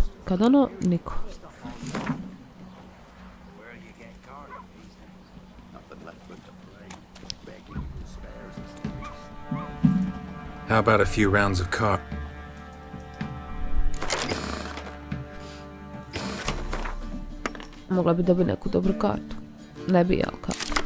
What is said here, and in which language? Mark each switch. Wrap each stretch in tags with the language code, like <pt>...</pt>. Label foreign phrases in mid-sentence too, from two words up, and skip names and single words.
<bs>Kad ono, niko.</bs> <en>How about a few rounds of cards?</en> <bs>Mogla bi dobiti neku dobru kartu. Ne bi, jel kao.</bs>